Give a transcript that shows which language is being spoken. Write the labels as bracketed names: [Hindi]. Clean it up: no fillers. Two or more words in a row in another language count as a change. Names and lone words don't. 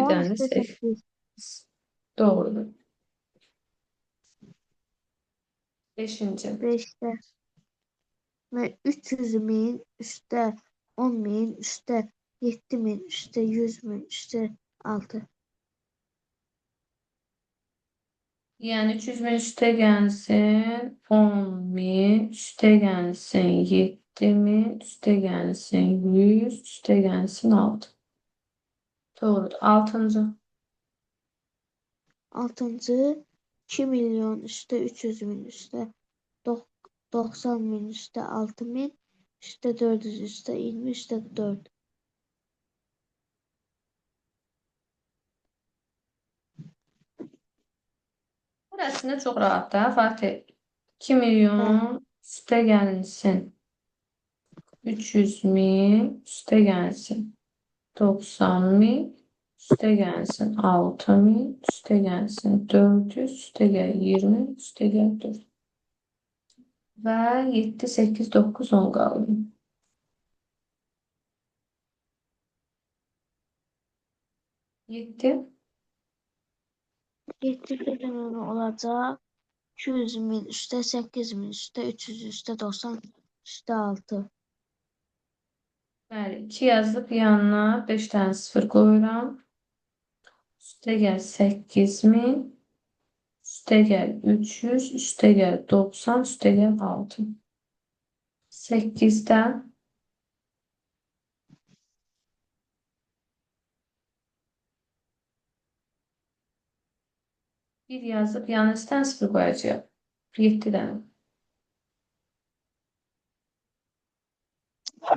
[Turkish] 10 tane [Azerbaijani] üstə 8. 8. Doğrudur. Beşinci. 5'də və 300.000 üstə 10.000 üstə 7.000 üstə 100.000 üstə 6. [Turkish] Yani 300 bin üste gelsin 10 bin, üste gelsin 7 bin, üste gelsin 100, üste gelsin 6. Doğrudur. Altıncı. [Azerbaijani] 6-cı 2 milyon üstə 300.000 üstə 90.000 üstə 6.000 üstə 400 üstə 20 üstə 4. [Turkish] Burasında çok rahat da Fatih. 2 [Azerbaijani] Hə, [Turkish] milyon üste gelsin 300 bin, üste gelsin 90 bin, üste gelsin 6 bin, üste gelsin 400, üste gel 20, üste gel 4. Ve 7, 8, 9, 10 kaldı. 7. [Azerbaijani] 7 milyon olacaq 200.000 üstə 8.000 üstə 300 üstə 90 üstə 6. Bəli, 2 yazıb yanına 5 tane sıfır koyuram. Üstə gəl 8000, üstə gəl 300, üstə gəl 90, üstə gəl 6. [Turkish] 8'den bir yazıp yanına üstten 0 koyacağım. 7'den. Ne